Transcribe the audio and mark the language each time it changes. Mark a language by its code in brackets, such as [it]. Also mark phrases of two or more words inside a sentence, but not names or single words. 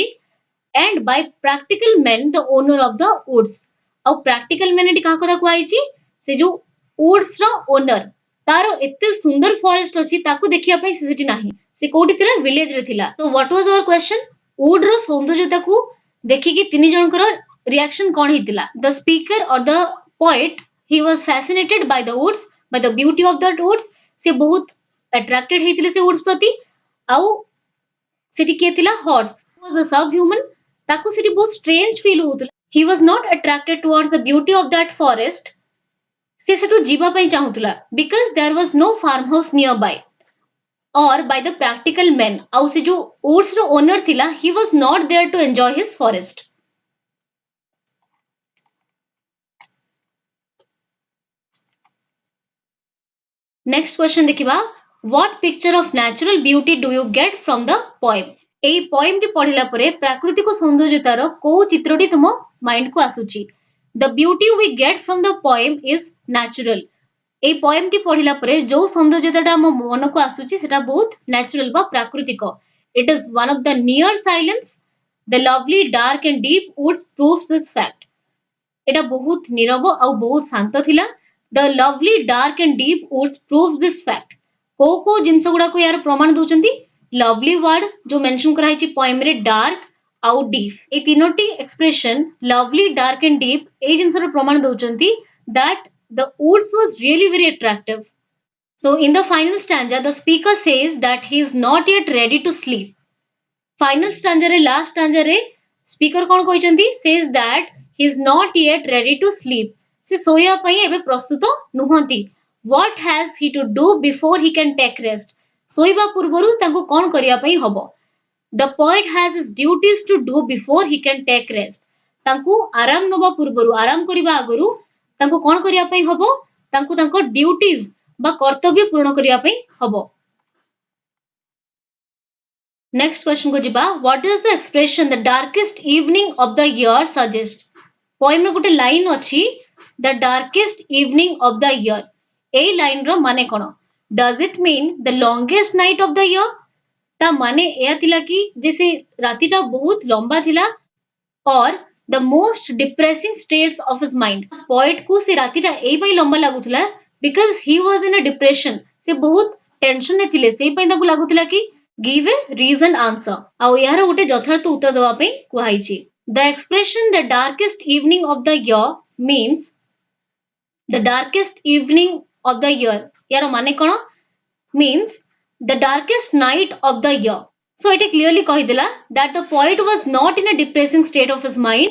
[en] and by practical men, the owner of the woods. [or] ଆଉ [en] practical men [or] ଏଠି କାହା କଥା କୁହାଯାଇଛି? ସେ ଯୋଉ woods ର ଓନର, ତାର ଏତେ ସୁନ୍ଦର ଫରେଷ୍ଟ ଅଛି, ତାକୁ ଦେଖିବା ପାଇଁ ସେ ସେଠି ନାହିଁ, ସେ କୋଉଠି ଥିଲା? ଭିଲେଜ ରେ ଥିଲା. [en] so what was our question? [or] wood ର ସୌନ୍ଦର୍ଯ୍ୟତାକୁ ଦେଖିକି ତିନି ଜଣଙ୍କର ରିଆକ୍ସନ କଣ ହେଇଥିଲା? [en] the speaker or the poet, he was fascinated by the woods, by the beauty of that woods. [or] ସେ ବହୁତ attracted ହେଇଥିଲେ ସେ woods ପ୍ରତି. ଆଉ ସେଠି କିଏ ଥିଲା? [en] horse was a subhuman. [or] ତାକୁ ସେଠି ବହୁତ [en] strange feel [or] ହଉଥିଲା. [en] he was not attracted towards the beauty of that forest. [or] ସେ ସେଠୁ ଯିବା ପାଇଁ ଚାହୁଁଥିଲା [en] because there was no farmhouse nearby or by the practical men. [or] ଆଉ ସେ ଯୋଉ woods ର owner ଥିଲା, [en] he was not there to enjoy his forest. next question ଦେଖିବା. what picture of natural beauty do you get from the poem? [or] এই poemଟି ପଢିଲା ପରେ ପ୍ରାକୃତିକ ସୌନ୍ଦର୍ଯ୍ୟତାର କୋଉ ଚିତ୍ରଟି ତୁମ ମାଇଣ୍ଡକୁ ଆସୁଛି? [en] the beauty we get from the poem is natural. [or] এই poemଟି ପଢିଲା ପରେ ଯୋଉ ସୌନ୍ଦର୍ଯ୍ୟତାଟା ଆମ ମନକୁ ଆସୁଛି ସେଟା ବହୁତ natural ବା ପ୍ରାକୃତିକ. [en] it is one of the near silence. the lovely dark and deep woods proves this fact. [or] ଏଟା ବହୁତ ନୀରବ ଆଉ ବହୁତ ଶାନ୍ତ ଥିଲା. [en] the lovely dark and deep woods proves this fact. [or] କୋଉ କୋଉ ଜିନିଷ ଗୁଡାକୁ ୟାର ପ୍ରମାଣ ଦଉଛନ୍ତି? lovely word ଯୋଉ ମେନସନ କରାହେଇଛି poem ରେ, dark ଆଉ deep, এই ତିନୋଟି [en] expression lovely, dark and deep [or] ଏଇ ଜିନିଷର ପ୍ରମାଣ ଦଉଛନ୍ତି [en] that the woods was really very attractive. so in the final stanza, the speaker says that he is not yet ready to sleep. [or] final stanza ରେ, last stanza ରେ speaker କଣ କହିଛନ୍ତି? [en] says that he is not yet ready to sleep. [or] ସେ ଶୋଇବା ପାଇଁ ଏବେ ପ୍ରସ୍ତୁତ ନୁହନ୍ତି. [en] what has he to do before he can take rest? [or] ଶୋଇବା ପୂର୍ବରୁ ତାଙ୍କୁ କଣ କରିବା ପାଇଁ ହବ? [en] the poet has his duties to do before he can take rest. [or] ତାଙ୍କୁ ଆରାମ ନବା ପୂର୍ବରୁ, ଆରାମ କରିବା ଆଗରୁ ତାଙ୍କୁ କଣ କରିବା ପାଇଁ ହବ? ତାଙ୍କୁ ତାଙ୍କ ଡ୍ୟୁଟିଜ ବା କର୍ତ୍ତବ୍ୟ ପୂରଣ କରିବା ପାଇଁ ହବ. [en] next question [or] କୁ ଯିବା. [en] what does the expression the darkest evening of the year suggest? [or] poem ର ଗୋଟେ ଲାଇନ ଅଛି, [en] the darkest evening of the year. [or] ଏଇ ଲାଇନ ର ମାନେ କଣ? [en] does it mean the longest night of the year? [or] ତା ମାନେ ଏହା ଥିଲା କି ଯେ ସେ ରାତିଟା ବହୁତ ଲମ୍ବା ଥିଲା, [en] or the most depressing states of his mind. [or] poet କୁ ସେ ରାତିଟା ଏଇ ପାଇଁ ଲମ୍ବା ଲାଗୁଥିଲା [en] because he was in a depression. [or] ସେ ବହୁତ ଟେନସନ ରେ ଥିଲେ, ସେଇ ପାଇଁ ତାକୁ ଲାଗୁଥିଲା କି [en] give a reason answer. [or] ଆଉ ଏହାର ଗୋଟେ ଯଥାର୍ଥ ଉତ୍ତର ଦେବା ପାଇଁ କୁହାଯାଇଛି. [en] the expression the darkest evening of the year means the darkest evening of the year. [or] ୟାର ମାନେ କଣ? [en] means the darkest night of the year. so it clearly କହିଦେଲା that the poet was not in a depressing state of his mind.